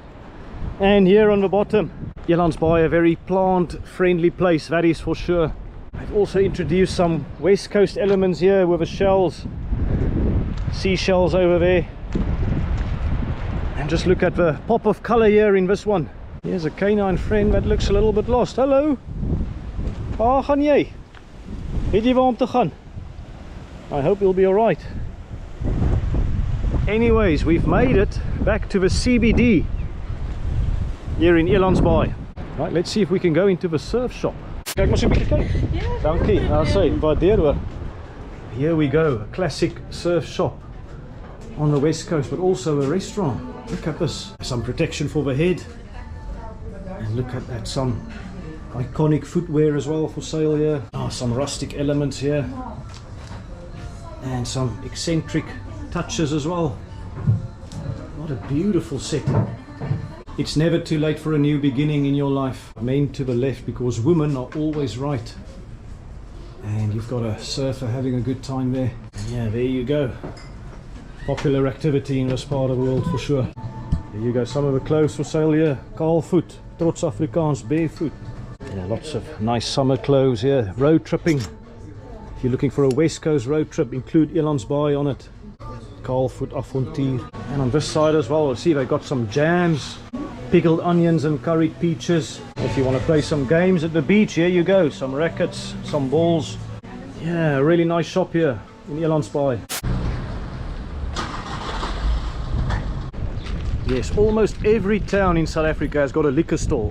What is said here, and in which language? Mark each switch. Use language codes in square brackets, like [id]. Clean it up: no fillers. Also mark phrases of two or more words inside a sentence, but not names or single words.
[en] And here on the bottom, Elandsbaai, a very plant friendly place, that is for sure. I've also introduced some west coast elements here with the shells, seashells over there. And just look at the pop of color here in this one. Here's a canine friend that looks a little bit lost. Hello. [af] Waar gaan jy? Weet jy waar om te gaan? [en] I hope you'll be alright. Anyways, we've made it back to the CBD here in Elandsbaai. Right, let's see if we can go into the surf shop. [af] Kijk maar so 'n bietjie kyk. Dankie. [en] I'll say, [af] waardeer hoor. [en] Here we go, a classic surf shop on the west coast, but also a restaurant. Look at this, some protection for the head, and look at that, some iconic footwear as well for sale here. Oh, some rustic elements here, and some eccentric touches as well. What a beautiful setting. It's never too late for a new beginning in your life. Men to the left, because women are always right. And you've got a surfer having a good time there. Yeah, there you go. Popular activity in this part of the world for sure. There you go, some of the clothes for sale here. [af] Kaalvoet, trots Afrikaans, [en] barefoot. Yeah, lots of nice summer clothes here. Road tripping. If you're looking for a west coast road trip, include Elandsbaai on it. [af] Kaalvoet avontuur. [en] And on this side as well, see they got some jams, pickled onions and curried peaches. If you want to play some games at the beach, here you go. Some rackets, some balls. Yeah, a really nice shop here in Elandsbaai. Yes, almost every town in South Africa has got a liquor store.